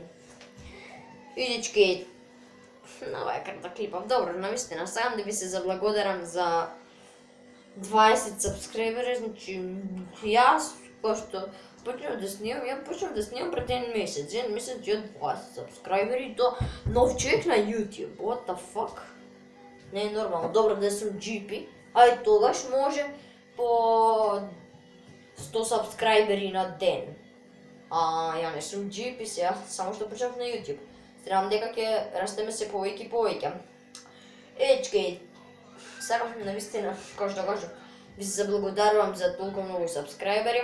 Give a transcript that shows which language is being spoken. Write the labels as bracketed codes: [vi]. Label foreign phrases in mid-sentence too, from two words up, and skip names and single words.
[mk] Видички, на овај краток клипов. Добро, навистина, сакам да ви се заблагодарам за 20 сабскрайбери, значи јас, пошто почнав да снимам пред еден месец и 20 сабскрайбери и то нов човек на YouTube. [en] What the fuck? [mk] Не е нормално. Добро да сум GP, а и тогаш може по 100 сабскрайбери на ден. Ја не сум GP сега, само што почнав на YouTube. Стремам дека ќе растеме се повеќе и повеќе. Ечки, сакам навистина, како што кажам, ви се заблагодарувам за толку многу сабскрайбери.